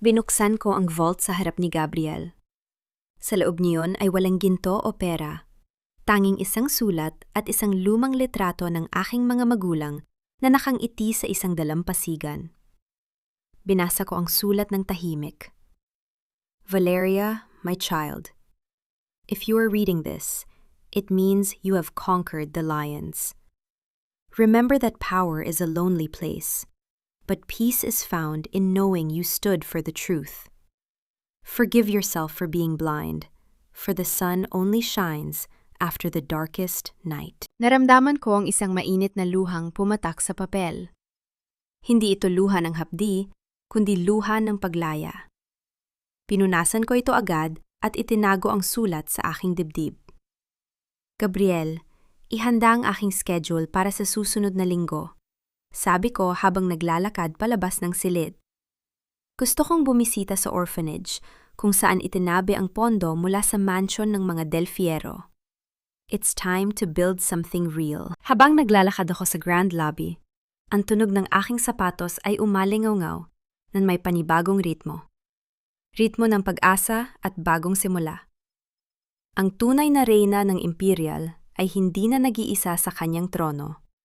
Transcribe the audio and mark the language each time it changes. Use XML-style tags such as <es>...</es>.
<tl>Binuksan ko ang vault sa harap ni Gabriel. Sa loob niyon ay walang ginto o pera. Tanging isang sulat at isang lumang litrato ng aking mga magulang na nakangiti sa isang dalampasigan. Binasa ko ang sulat ng tahimik.</tl> <en>Valeria, my child, if you are reading this, it means you have conquered the lions. Remember that power is a lonely place, but peace is found in knowing you stood for the truth. Forgive yourself for being blind, for the sun only shines after the darkest night.</en> <tl>Naramdaman ko ang isang mainit na luhang pumatak sa papel. Hindi ito luha ng hapdi, kundi luha ng paglaya. Pinunasan ko ito agad at itinago ang sulat sa aking dibdib. Gabriel, ihanda ang aking schedule para sa susunod na linggo. Sabi ko habang naglalakad palabas ng silid. Gusto kong bumisita sa orphanage kung saan itinabi ang pondo mula sa mansion ng mga Del Fierro.</tl> <en>It's time to build something real.</en> <tl>Habang naglalakad ako sa grand lobby, ang tunog ng aking sapatos ay umalingaw-ngaw ng may panibagong ritmo. Ritmo ng pag-asa at bagong simula. Ang tunay na reyna ng Imperial ay hindi na nag-iisa sa kanyang trono.</tl>